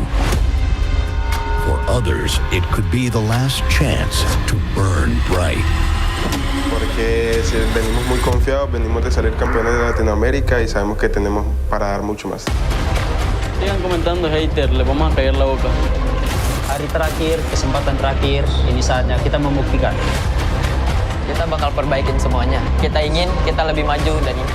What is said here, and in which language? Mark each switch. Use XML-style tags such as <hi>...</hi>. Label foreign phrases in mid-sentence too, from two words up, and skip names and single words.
<en>For others, it could be the last chance to burn bright.</en> <es>Porque venimos muy confiados, venimos de salir campeones de Latinoamérica y sabemos que tenemos para dar mucho más. Sigan comentando hater, le vamos a caer la boca.</es> <id>Hari terakhir, kesempatan terakhir, ini saatnya kita membuktikan. Kita bakal perbaikin semuanya. Kita ingin kita lebih maju dan improve.</id>